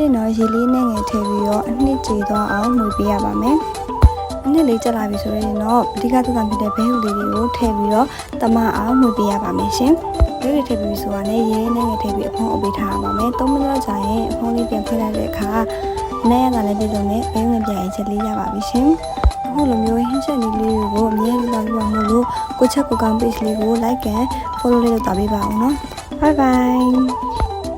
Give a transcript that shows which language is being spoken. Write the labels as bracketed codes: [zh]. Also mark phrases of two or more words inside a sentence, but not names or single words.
[my] ရင်တော့ရေလေးနဲ့ငယ်ထည့်ပြီးတော့အနှစ်ကြေသွားအောင်မှွေပေးရပါမယ်အနှစ်လေးကျလာပြီဆိုရင်တော့အဓိကသက်သာဖြစ်တဲ့ဘဲဟူလေးတွေကိုထည့်ပြီးတော့တမအောင်မှွေပေးရပါမယ်ရှင်ဘဲတွေထည့်ပြီးဆိုတာနဲ့ရေနဲ့ငယ်ထည့်ပြီးအဖုံးအုပ်ပေးထားရပါမယ်3မိနစ်ကြာရင်အဖုံးလေးပြန်ဖွင့်လိုက်တဲ့အခါနဲ့ရတာလည်းပြည်စုံနဲ့ဘဲငပြရင်ချက်လေးရပါပြီရှင်အခုလိုမျိုးဟင်းချက်လေးတွေကိုအမြဲတမ်းလုပ်လို့ကိုချက်ကိုကောင်း page လေးကို [en] like and follow [my] လေးလုပ်တာပေးပါအောင်နော် [en] bye bye